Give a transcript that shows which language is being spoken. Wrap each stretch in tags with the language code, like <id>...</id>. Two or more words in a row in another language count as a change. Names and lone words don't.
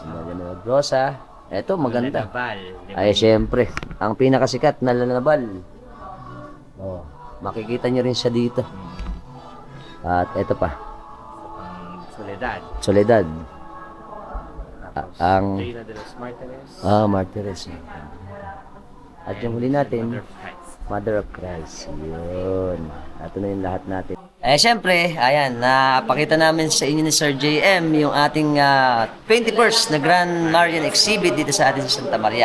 <tl>Medalla Milagrosa. Ito maganda. Lalabal. Ay syempre, ang pinakasikat na lalabal. Oh, makikita niyo rin siya dito. At ito pa, Soledad. Soledad. Ang Reina de los Martires. Martires. At yung huli natin, Mother of Christ. Mother of Christ. Yun. Ito na yung lahat natin. Syempre, ayan, napakita namin sa inyo ni Sir JM yung ating 21st na Grand Marian Exhibit dito sa atin sa Santa Maria.</tl>